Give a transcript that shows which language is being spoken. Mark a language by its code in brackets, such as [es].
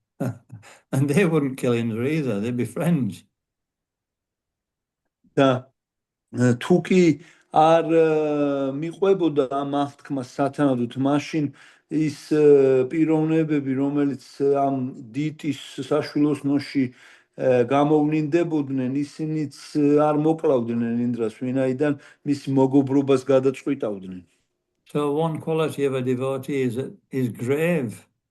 [en] And they wouldn't kill Indra either, they'd be friends. [ka] და თუ კი არ მიყვებოდა ამ აღთქმას სათანადოდ, მაშინ ის პიროვნებები, რომელიც ამ დიტის საშვილოსნოში გამოვლინდებოდნენ, ისინიც არ მოკლავდნენ ინდრას, ვინაიდან მის მოგობრობას გადაწყვიტავდნენ. [en] So one quality of a devotee is grave.